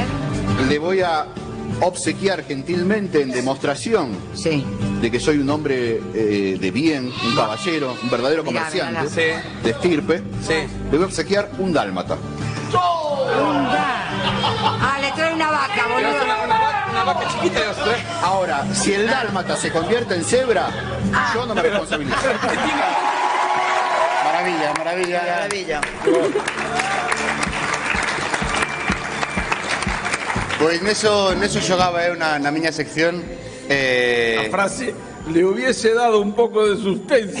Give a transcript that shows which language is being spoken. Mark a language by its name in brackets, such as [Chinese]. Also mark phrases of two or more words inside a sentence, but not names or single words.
[Spanish] Le voy a obsequiar gentilmente en demostración de que soy un hombre de bien, un caballero, un verdadero comerciante de estirpe. Le voy a obsequiar un dálmata. Le trae una vaca, boludo. Una vaca chiquita de los tres. Ahora, si el dálmata se convierte en cebra, yo no me responsabilizo. Maravilla. [Galician] Pois neso xogaba eu na miña sección. A frase [Spanish] le hubiese dado [Galician] un pouco de suspense.